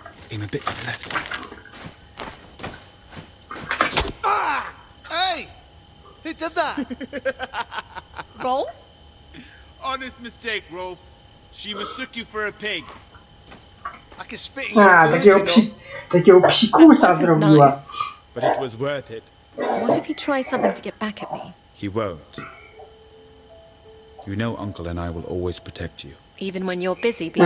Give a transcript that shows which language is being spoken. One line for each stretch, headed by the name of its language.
English: Aim a bit to the left. Ah! Hey! He did that! Rolf? Honest mistake, Rolf. She mistook you for a pig. I can spit in your A, food,
Polish: takiego psikusa zrobiła.
English: But it was worth it. What if he tries something to get back at me? He won't. You know Uncle and I will always protect you. Even when you're busy being